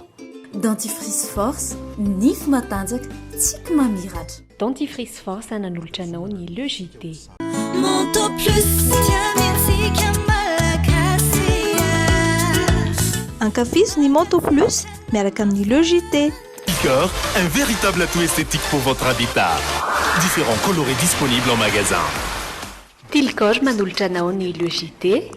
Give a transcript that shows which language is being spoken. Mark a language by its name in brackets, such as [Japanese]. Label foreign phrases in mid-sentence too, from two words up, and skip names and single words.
[French] Dentifrice force, [Malagasy] nify matanjaka, tsy mamiratra. [French] Dentifrice force [Malagasy] ananolotra anao ny Logité. Monto plus Ankafisy ny Monto Plus miaraka amin'ny Logité. [French] Picor, un véritable atout esthétique pour votre habitat. Différents colorés disponibles en magasin. [Malagasy] Tilcor manolotra anao ny Logité.